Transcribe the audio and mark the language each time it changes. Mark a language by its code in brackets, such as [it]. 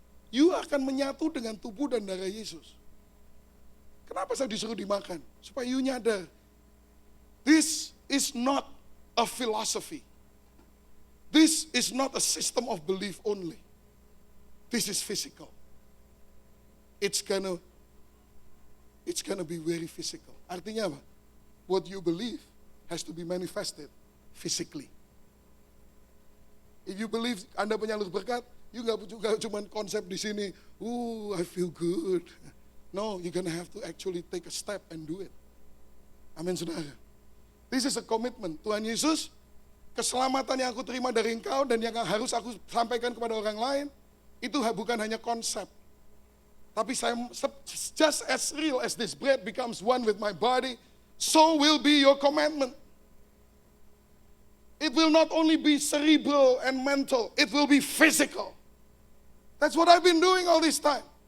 [id] You akan menyatu dengan tubuh dan darah Yesus. Kenapa saya disuruh dimakan? Supaya you nyadar. [en] This is not a philosophy. This is not a system of belief only. This is physical. It's gonna be very physical. [id] Artinya apa? [en] What you believe has to be manifested physically. If you believe [id] Anda penyalur berkat, you nggak juga cuma konsep di sini. [en] I feel good. No, you're gonna have to actually take a step and do it. [id] Amin saudara. [en] This is a commitment. [id] Tuhan Yesus, keselamatan yang aku terima dari Engkau dan yang harus aku sampaikan kepada orang lain, itu bukan hanya konsep. Tapi saya, [en] just as real as this bread becomes one with my body, so will be your commandment. It will not only be cerebral and mental, it will be physical. That's what I've been doing all this time.